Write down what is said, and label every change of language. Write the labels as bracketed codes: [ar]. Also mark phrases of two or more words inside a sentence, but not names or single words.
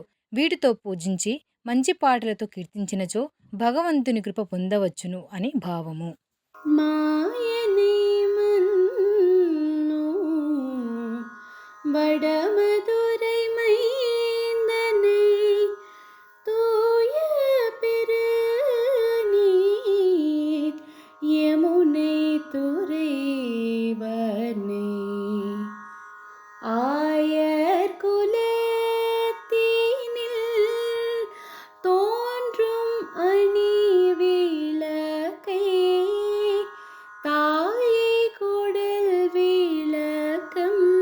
[te] వీటితో పూజించి మంచి పాటలతో కీర్తించినచో భగవంతుని కృప పొందవచ్చును అని భావము. [ta] மாயனே மன்னு வடமதுரை మైந்தனை தூய பெருநீர் யமுனை துறைவனை ஆயர் குலத்தினில் தோன்றும் அணி விளக்கை தாயை குடல் விளக்கம்